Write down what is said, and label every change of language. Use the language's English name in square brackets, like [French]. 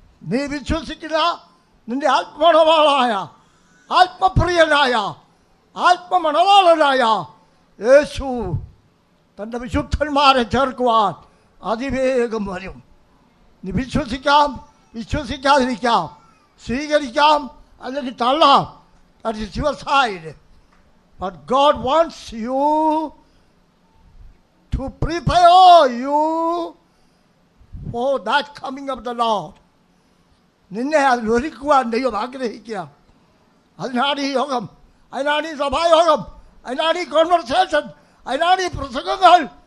[Malayalam] നീ വിശ്വസിക്കുന്ന നിന്റെ ആത്മമണവാളായ ആത്മപ്രിയനായ ആത്മമണവാളനായ യേശു തൻ്റെ വിശുദ്ധന്മാരെ ചേർക്കുവാൻ അതിവേഗം വരും. നീ വിശ്വസിക്കാം, വിശ്വസിക്കാതിരിക്കാം, സ്വീകരിക്കാം അല്ലെങ്കിൽ തള്ളാം. [English] That is your side. But God wants you to prepare you for that coming of the Lord. [Malayalam] നിന്നെ അതിൽ ഒരുക്കുവാൻ ദൈവം ആഗ്രഹിക്കുക. അതിനാണ് ഈ യോഗം, അതിനാണ് ഈ സഭായോഗം, അതിനാണ് ഈ കോൺവെർസേഷൻ, അതിനാണ് ഈ പ്രസംഗങ്ങൾ.